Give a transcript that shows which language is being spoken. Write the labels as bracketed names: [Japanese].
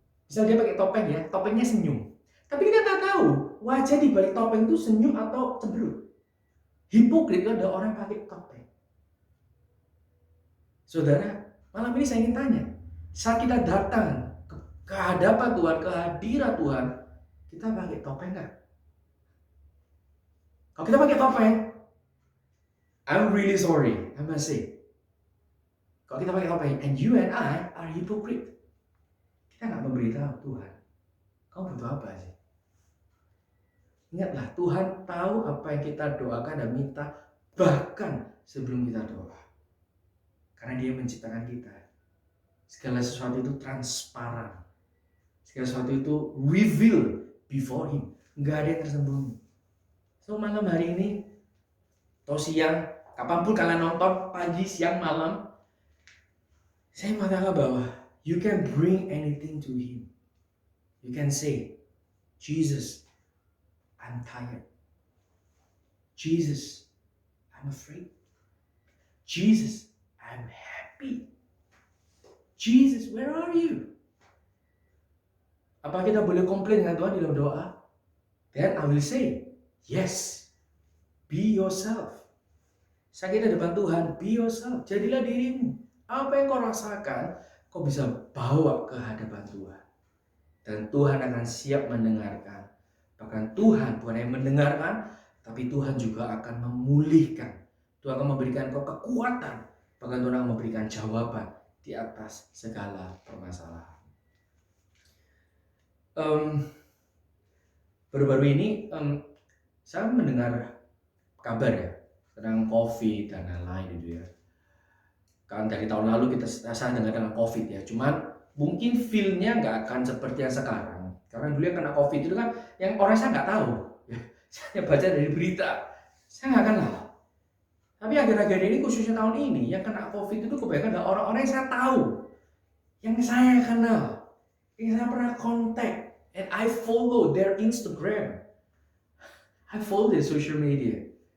[Indonesian] Misal dia pakai topeng ya, topengnya senyum. Tapi kita tak tahu wajah di balik topeng itu senyum atau cemberut. Hipokrit itu adalah orang yang pakai topeng. Saudara, malam ini saya ingin tanya, saat kita datang ke hadapan Tuhan, ke hadirat Tuhan, kita pakai topeng nggak? Kalau kita pakai topeng, [English] I'm really sorry, I must say. [Indonesian] Kalau kita pakai topeng, [English] and you and I are hypocrite. [Indonesian] Kita nggak memberitahu Tuhan, kamu butuh apa sih? Ingatlah, Tuhan tahu apa yang kita doakan dan minta bahkan sebelum kita doa. Karena Dia menciptakan kita. Segala sesuatu itu transparan. Segala sesuatu itu [English] reveal before Him. [Indonesian] Nggak ada yang tersembunyi. So malam hari ini, atau siang, kapanpun kalian nonton, pagi, siang, malam, saya mengatakan bahwa [English] you can bring anything to Him. You can say, Jesus, I'm tired. Jesus, I'm afraid. Jesus, I'm happy. Jesus, where are you? [Indonesian] Apa kita boleh komplain dengan Tuhan di dalam doa? [English] Then I will say, yes, be yourself. [Indonesian] Saat kita depan Tuhan, [English] be yourself. [Indonesian] Jadilah dirimu. Apa yang kau rasakan, kau bisa bawa ke hadapan Tuhan. Dan Tuhan akan siap mendengarkan. Bahkan Tuhan bukan yang mendengarkan, tapi Tuhan juga akan memulihkan. Tuhan akan memberikan kau kekuatan. Bahkan Tuhan akan memberikan jawaban di atas segala permasalahan. Baru-baru ini saya mendengar kabar ya tentang COVID dan lain-lain itu ya. Kan dari tahun lalu saya dengar tentang COVID ya. Cuman mungkin feel-nya nggak akan seperti yang sekarang. Karena dulu yang kena COVID itu kan yang orang saya nggak tahu. Ya, saya baca dari berita, saya nggak kenal. Tapi akhir-akhir ini khususnya tahun ini yang kena COVID itu kebanyakan adalah orang-orang yang saya tahu, yang saya kenal, yang saya pernah kontak. [English] And I follow their Instagram. I follow their social media.